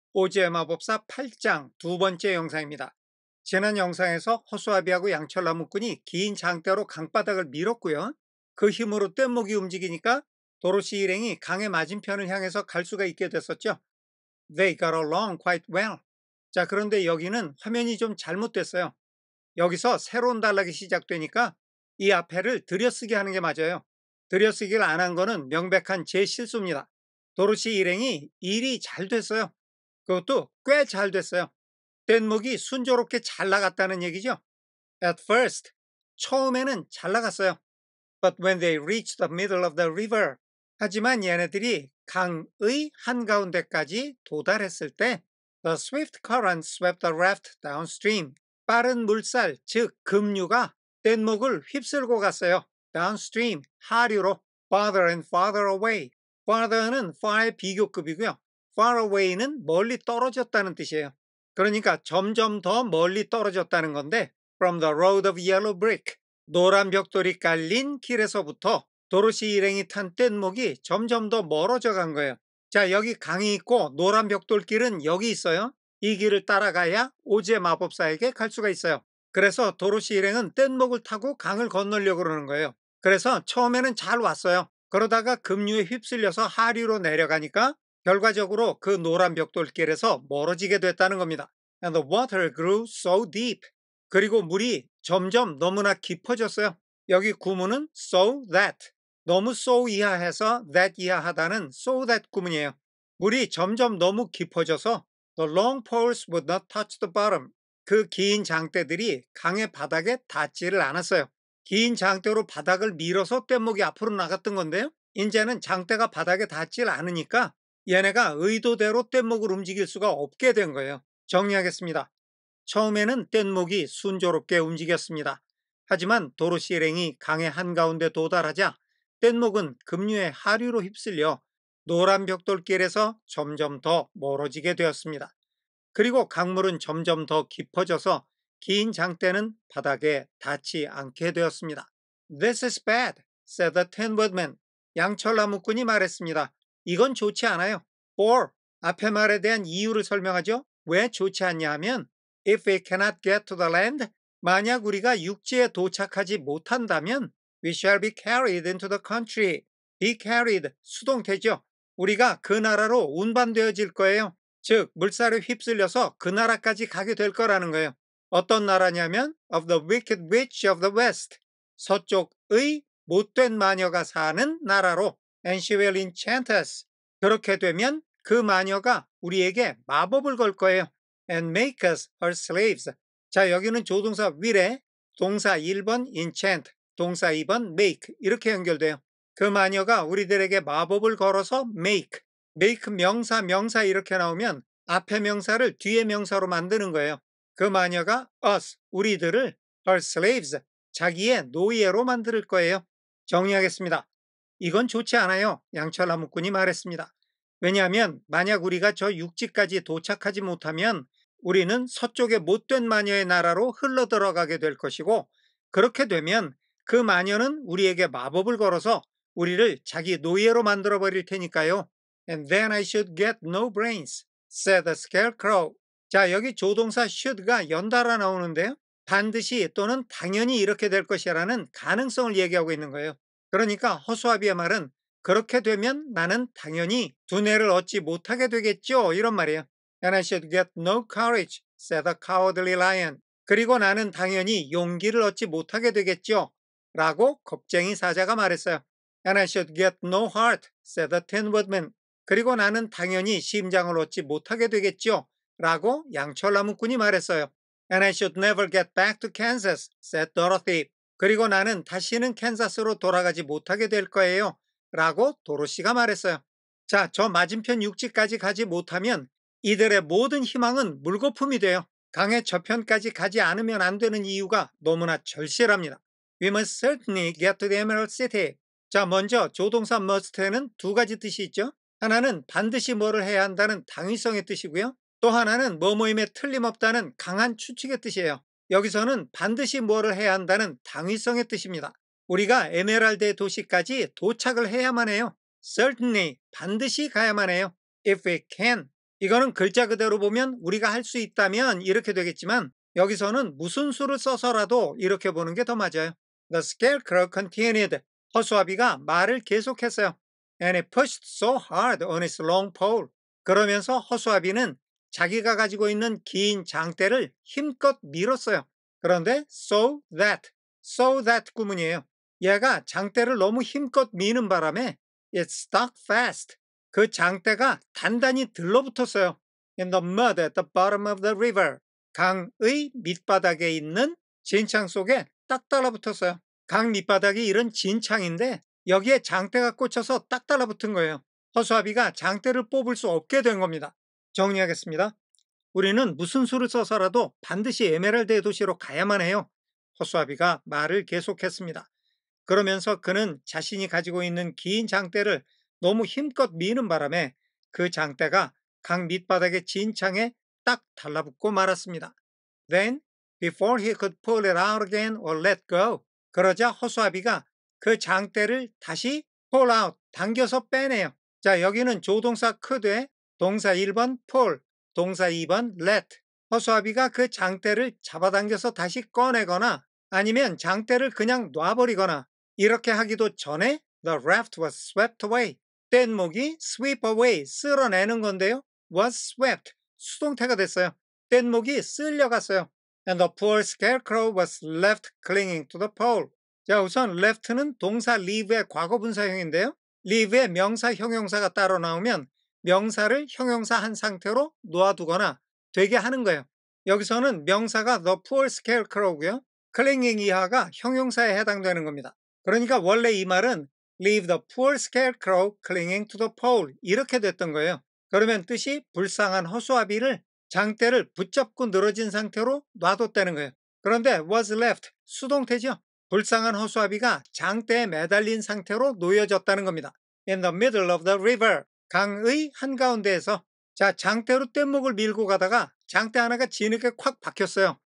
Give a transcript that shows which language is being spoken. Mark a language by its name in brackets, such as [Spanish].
[Korean] 오즈의 마법사 8장 두 번째 영상입니다. 지난 영상에서 허수아비하고 양철나무꾼이 긴 장대로 강바닥을 밀었고요. 그 힘으로 뗏목이 움직이니까 도로시 일행이 강의 맞은편을 향해서 갈 수가 있게 됐었죠. [English] They got along quite well. [Korean] 자, 그런데 여기는 화면이 좀 잘못됐어요. 여기서 새로운 단락이 시작되니까 이 앞에를 들여쓰기 하는 게 맞아요. 들여쓰기를 안 한 거는 명백한 제 실수입니다. 도로시 일행이 일이 잘 됐어요. 그것도 꽤 잘 됐어요. 뗏목이 순조롭게 잘 나갔다는 얘기죠. [English] At first, [Korean] 처음에는 잘 나갔어요. [English] But when they reached the middle of the river, [Korean] 하지만 얘네들이 강의 한가운데까지 도달했을 때 [English] The swift current swept the raft downstream. [Korean] 빠른 물살, 즉 급류가 뗏목을 휩쓸고 갔어요. [English] Downstream, [Korean] 하류로 [English] farther and farther away. [Korean] farther는 far의 비교급이고요. far away는 멀리 떨어졌다는 뜻이에요. 그러니까 점점 더 멀리 떨어졌다는 건데 [English] from the road of yellow brick, [Korean] 노란 벽돌이 깔린 길에서부터 도로시 일행이 탄 뗏목이 점점 더 멀어져 간 거예요. 자, 여기 강이 있고 노란 벽돌길은 여기 있어요. 이 길을 따라가야 오즈의 마법사에게 갈 수가 있어요. 그래서 도로시 일행은 뗏목을 타고 강을 건너려고 그러는 거예요. 그래서 처음에는 잘 왔어요. 그러다가 급류에 휩쓸려서 하류로 내려가니까 결과적으로 그 노란 벽돌길에서 멀어지게 됐다는 겁니다. [English] And the water grew so deep. [Korean] 그리고 물이 점점 너무나 깊어졌어요. 여기 구문은 so that. 너무 so 이하해서 that 이하하다는 so that 구문이에요. 물이 점점 너무 깊어져서 [English] the long poles would not touch the bottom. [Korean] 그 긴 장대들이 강의 바닥에 닿지를 않았어요. 긴 장대로 바닥을 밀어서 뗏목이 앞으로 나갔던 건데요. 이제는 장대가 바닥에 닿질 않으니까 얘네가 의도대로 뗏목을 움직일 수가 없게 된 거예요. 정리하겠습니다. 처음에는 뗏목이 순조롭게 움직였습니다. 하지만 도로시 일행이 강의 한가운데 도달하자 뗏목은 급류의 하류로 휩쓸려 노란 벽돌길에서 점점 더 멀어지게 되었습니다. 그리고 강물은 점점 더 깊어져서 긴 장대는 바닥에 닿지 않게 되었습니다. [English] This is bad, said the Tin Woodman. [Korean] 양철나무꾼이 말했습니다. 이건 좋지 않아요. [English] For, [Korean] 앞의 말에 대한 이유를 설명하죠. 왜 좋지 않냐 하면 [English] If we cannot get to the land, [Korean] 만약 우리가 육지에 도착하지 못한다면 [English] We shall be carried into the country. Be carried, [Korean] 수동태죠. 우리가 그 나라로 운반되어질 거예요. 즉 물살에 휩쓸려서 그 나라까지 가게 될 거라는 거예요. 어떤 나라냐면 [English] of the wicked witch of the west. [Korean] 서쪽의 못된 마녀가 사는 나라로 [English] and she will enchant us. [Korean] 그렇게 되면 그 마녀가 우리에게 마법을 걸 거예요. [English] and make us her slaves. [Korean] 자, 여기는 조동사 will에 동사 1번 enchant, 동사 2번 make 이렇게 연결돼요. 그 마녀가 우리들에게 마법을 걸어서 make 명사 이렇게 나오면 앞에 명사를 뒤에 명사로 만드는 거예요. 그 마녀가 us, 우리들을 her slaves, 자기의 노예로 만들 거예요. 정리하겠습니다. 이건 좋지 않아요. 양철나무꾼이 말했습니다. 왜냐하면 만약 우리가 저 육지까지 도착하지 못하면 우리는 서쪽의 못된 마녀의 나라로 흘러들어가게 될 것이고 그렇게 되면 그 마녀는 우리에게 마법을 걸어서 우리를 자기 노예로 만들어버릴 테니까요. [English] And then I should get no brains, said the scarecrow. [Korean] 자, 여기 조동사 should가 연달아 나오는데요. 반드시 또는 당연히 이렇게 될 것이라는 가능성을 얘기하고 있는 거예요. 그러니까 허수아비의 말은 그렇게 되면 나는 당연히 두뇌를 얻지 못하게 되겠죠. 이런 말이에요. [English] And I should get no courage, said the cowardly lion. [Korean] 그리고 나는 당연히 용기를 얻지 못하게 되겠죠. 라고 겁쟁이 사자가 말했어요. [English] And I should get no heart, said the tin woodman. [Korean] 그리고 나는 당연히 심장을 얻지 못하게 되겠죠. 라고 양철나무꾼이 말했어요. [English] And I should never get back to Kansas, said Dorothy. [Korean] 그리고 나는 다시는 캔자스로 돌아가지 못하게 될 거예요. 라고 도로시가 말했어요. 자, 저 맞은편 육지까지 가지 못하면 이들의 모든 희망은 물거품이 돼요. 강의 저편까지 가지 않으면 안 되는 이유가 너무나 절실합니다. [English] We must certainly get to the Emerald City. [Korean] 자, 먼저 조동사 must에는 두 가지 뜻이 있죠. 하나는 반드시 뭐를 해야 한다는 당위성의 뜻이고요. 또 하나는 뭐뭐임에 틀림없다는 강한 추측의 뜻이에요. 여기서는 반드시 뭐를 해야 한다는 당위성의 뜻입니다. 우리가 에메랄드의 도시까지 도착을 해야만 해요. [English] Certainly, [Korean] 반드시 가야만 해요. [English] If we can, [Korean] 이거는 글자 그대로 보면 우리가 할 수 있다면 이렇게 되겠지만 여기서는 무슨 수를 써서라도 이렇게 보는 게 더 맞아요. [English] The scarecrow continued. [Korean] 허수아비가 말을 계속했어요. [English] And he pushed so hard on his long pole. [Korean] 그러면서 허수아비는 자기가 가지고 있는 긴 장대를 힘껏 밀었어요. 그런데 so that 구문이에요. 얘가 장대를 너무 힘껏 미는 바람에 [English] it stuck fast. [Korean] 그 장대가 단단히 들러붙었어요. [English] In the mud at the bottom of the river. [Korean] 강의 밑바닥에 있는 진창 속에 딱 달라붙었어요. 강 밑바닥이 이런 진창인데 여기에 장대가 꽂혀서 딱 달라붙은 거예요. 허수아비가 장대를 뽑을 수 없게 된 겁니다. 정리하겠습니다. 우리는 무슨 수를 써서라도 반드시 에메랄드의 도시로 가야만 해요. 허수아비가 말을 계속했습니다. 그러면서 그는 자신이 가지고 있는 긴 장대를 너무 힘껏 미는 바람에 그 장대가 강 밑바닥의 진창에 딱 달라붙고 말았습니다. [English] Then, before he could pull it out again or let go, [Korean] 그러자 허수아비가 그 장대를 다시 [English] pull out, [Korean] 당겨서 빼내요. 자, 여기는 조동사 could에 동사 1번 pull, 동사 2번 let. 허수아비가 그 장대를 잡아당겨서 다시 꺼내거나 아니면 장대를 그냥 놔버리거나 이렇게 하기도 전에 [English] the raft was swept away. [Korean] 뗏목이 sweep away, 쓸어내는 건데요. was swept, 수동태가 됐어요. 뗏목이 쓸려갔어요. [English] And the poor scarecrow was left clinging to the pole. [Korean] 자, 우선 left는 동사 leave의 과거분사형인데요. leave의 명사, 형용사가 따로 나오면 명사를 형용사한 상태로 놓아두거나 되게 하는 거예요. 여기서는 명사가 the poor scarecrow고요. clinging 이하가 형용사에 해당되는 겁니다. 그러니까 원래 이 말은 [English] leave the poor scarecrow clinging to the pole [Korean] 이렇게 됐던 거예요. 그러면 뜻이 불쌍한 허수아비를 장대를 붙잡고 늘어진 상태로 놔뒀다는 거예요. 그런데 was left, 수동태죠. 불쌍한 허수아비가 장대에 매달린 상태로 놓여졌다는 겁니다. [English] In the middle of the river, [Korean] 강의 한가운데에서 자, 장대로 뗏목을 밀고 가다가 장대 하나가 진흙에 콱 박혔어요.